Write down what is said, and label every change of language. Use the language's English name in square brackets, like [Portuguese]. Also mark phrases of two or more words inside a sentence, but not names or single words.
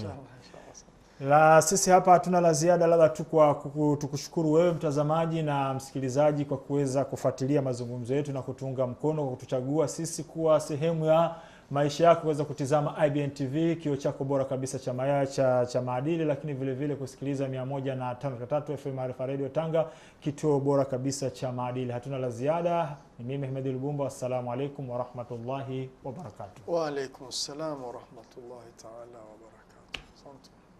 [Swahili] La sisi hapa hatuna la ziada, labda tu kwa tukushukuru wewe mtazamaji na msikilizaji kwa kuweza kufuatilia mazungumzo yetu na kutunga mkono kwa kutuchagua sisi kuwa sehemu ya maisha yako, kuweza kutizama IBN TV, kio chako bora kabisa cha maadili, lakini vile vile kusikiliza 105.3 FM Maarifa Radio Tanga, kituo bora kabisa cha maadili. Hatuna la ziada. Ni mimi Ahmed Lubumba. [Arabic] السلام عليكم ورحمة الله وبركاته. وعليكم السلام ورحمة الله تعالى وبركاته. [Swahili] Asante.